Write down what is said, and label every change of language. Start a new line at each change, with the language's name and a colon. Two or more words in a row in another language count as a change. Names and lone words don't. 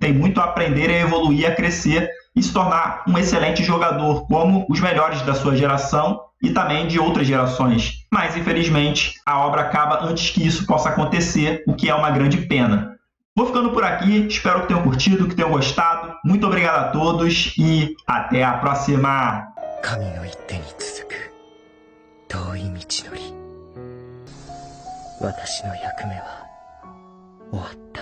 Portuguese: Tem muito a aprender, a evoluir, a crescer e se tornar um excelente jogador, como os melhores da sua geração e também de outras gerações. Mas, infelizmente, a obra acaba antes que isso possa acontecer, o que é uma grande pena. Vou ficando por aqui, espero que tenham curtido, que tenham gostado. Muito obrigado a todos e até a próxima!
Japanese: 神の一手に続く遠い道のり、私の役目は終わった。